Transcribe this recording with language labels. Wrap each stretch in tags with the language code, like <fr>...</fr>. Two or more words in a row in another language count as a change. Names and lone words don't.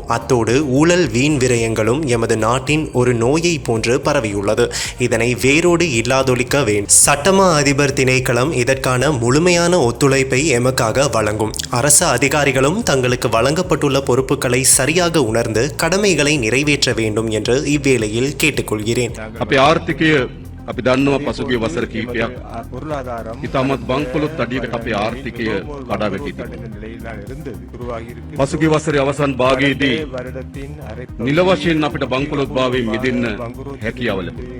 <ta>அத்தோடு ஊழல், வீண் விரயங்களும் எமது நாட்டின் ஒரு நோயை போன்று பரவியுள்ளது. இதனை வேரோடு இல்லாதொழிக்க வேண்டும். சட்டமா அதிபர் திணைக்களம் இதற்கான முழுமையான ஒத்துழைப்பை எமக்காக வழங்கும். அரசு அதிகாரிகளும் தங்களுக்கு வழங்கப்பட்டுள்ள பொறுப்புகளை சரியாக உணர்ந்து கடமைகளை நிறைவேற்ற வேண்டும் என்று இவ்வேளையில் கேட்டுக்கொள்கிறேன்.</ta> <si>අපි දන්නවා පසුගිය වසර කිහිපයක් ඉතාමත් බංකොලොත් අඩියකට අපේ ආර්ථිකය කඩා වැටී තිබෙනවා. පසුගිය වසරේ අවසන් භාගයේදී නිල වශයෙන් අපිට බංකොලොත් භාවයෙන් මිදෙන්න හැකියාව ලැබුණා.</si>